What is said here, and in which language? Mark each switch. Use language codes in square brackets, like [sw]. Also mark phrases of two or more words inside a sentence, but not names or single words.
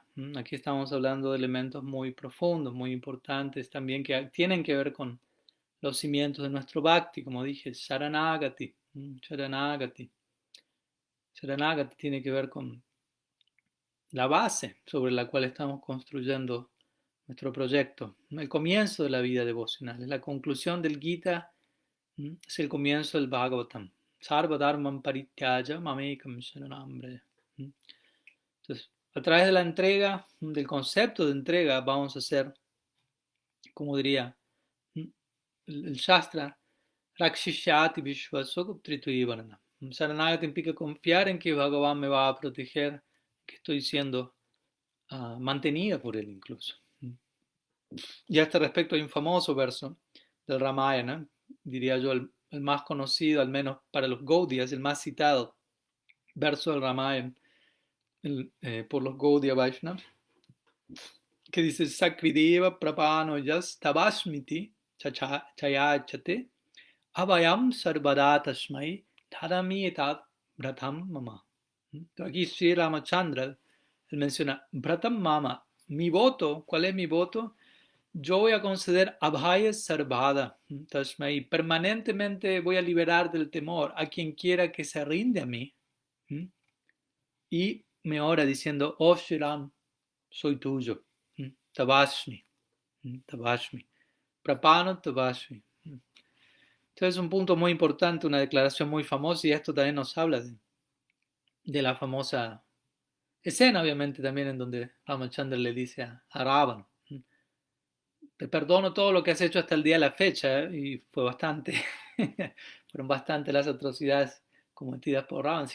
[es] Aquí estamos hablando de elementos muy profundos, muy importantes también que tienen que ver con los cimientos de nuestro bhakti, como dije, Sharanagati. Sharanagati. Sharanagati tiene que ver con la base sobre la cual estamos construyendo nuestro proyecto, el comienzo de la vida devocional, es la conclusión del Gita, es el comienzo del Bhagavatam. [sa] Sarva dharmam parityaya mamekam sharanam vraja. [es] Entonces, a través de la entrega, del concepto de entrega, vamos a hacer, como diría el Shastra, [sa] Rakshishyati Vishwasoguptrituivarana. [es] Saranagati implica confiar en que Bhagavan me va a proteger, que estoy siendo mantenida por él incluso. Y a este respecto hay un famoso verso del Ramayana, diría yo el más conocido, al menos para los Gaudiyas, el más citado verso del Ramayana por los Gaudiya Vaishnavas, que dice [sa] Sakrideva prapano yas tabasmiti chayachate abhayam sarvada tasmai tadami etat bratam mama. [es] Aquí Sri Ramachandra, él menciona [sa] bratam mama, [es] mi voto, ¿cuál es mi voto? Yo voy a conceder [sa] abhaya sarvada tasmai, [es] permanentemente voy a liberar del temor a quien quiera que se rinde a mí. Y me ora diciendo, oh Shri Ram, soy tuyo. [sa] Tabashmi. Tabashmi. Prapano Tabashmi. [es] Entonces es un punto muy importante, una declaración muy famosa, y esto también nos habla de la famosa escena, obviamente, también en donde Ramachandra le dice a Ravan, te perdono todo lo que has hecho hasta el día de la fecha, y fue bastante, fueron bastante las atrocidades cometidas por Ravan.